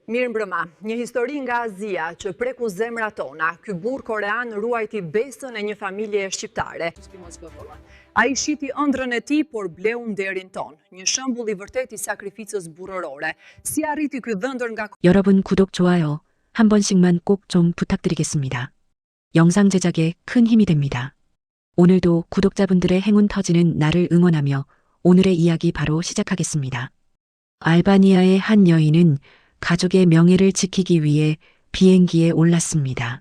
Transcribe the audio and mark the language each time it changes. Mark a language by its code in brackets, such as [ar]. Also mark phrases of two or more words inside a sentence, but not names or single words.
[sq] Mirë mbrëma, një histori nga Azia që preku zemrat tona, ky burr korean ruajti besën e një familje shqiptare. Ai shiti ëndrrën e tij, por bleu nderin ton. Një shembull i vërtet i sakrificës burrërore. Si arriti ky dhëndër nga [ko] 여러분 구독, 좋아요 한 번씩만 꼭 좀 부탁드리겠습니다. 영상 제작에 큰 힘이 됩니다. 오늘도 구독자분들의 행운 터지는 날을 응원하며 오늘의 이야기 바로 시작하겠습니다. 알바니아의 한 여인은 가족의 명예를 지키기 위해 비행기에 올랐습니다.